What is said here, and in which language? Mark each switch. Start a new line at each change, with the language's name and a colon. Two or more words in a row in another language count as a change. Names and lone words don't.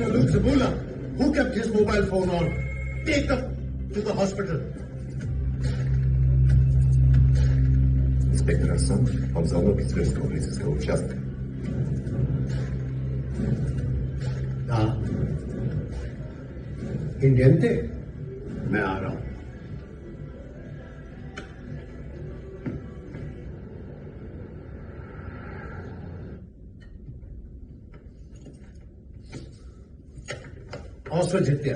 English: Zabula, who kept his mobile phone on? Take them to the hospital.
Russian: Инспектор Арсан, он звонок из Тверского полицейского участка.
Hindi: हाँ, इंडियन थे? मैं आ रहा हूं।
English: Officer Jitya.